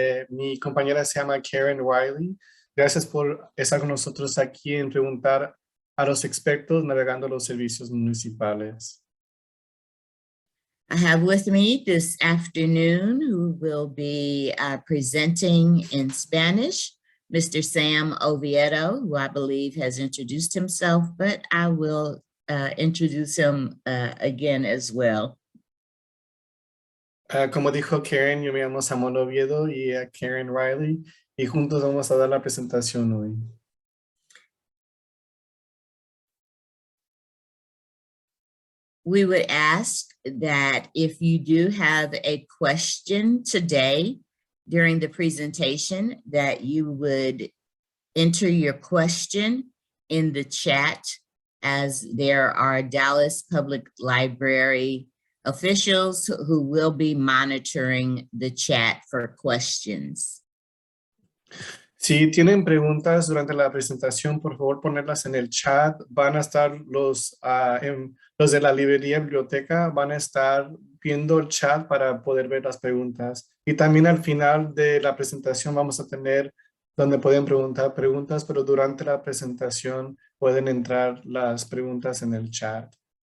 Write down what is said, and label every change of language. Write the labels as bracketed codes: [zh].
[es] Mi compañera se llama Karen Riley. Gracias por estar con nosotros aquí en preguntar a los expertos navegando los servicios municipales. [en] I have with me this afternoon who will be presenting in Spanish, Mr. Sam Oviedo, who I believe has introduced himself, but I will introduce him again as well. [es] Como dijo Karen, yo me llamo Samuel Oviedo y Karen Riley, y juntos vamos a dar la presentación hoy. [en] We would ask that if you do have a question today during the presentation, that you would enter your question in the chat, as there are Dallas Public Library officials who will be monitoring the chat for questions. [es] Si tienen preguntas durante la presentación, por favor ponerlas en el chat. Van a estar los de la librería biblioteca, van a estar viendo el chat para poder ver las preguntas. Y también al final de la presentación vamos a tener donde pueden preguntar preguntas, pero durante la presentación pueden entrar las preguntas en el chat.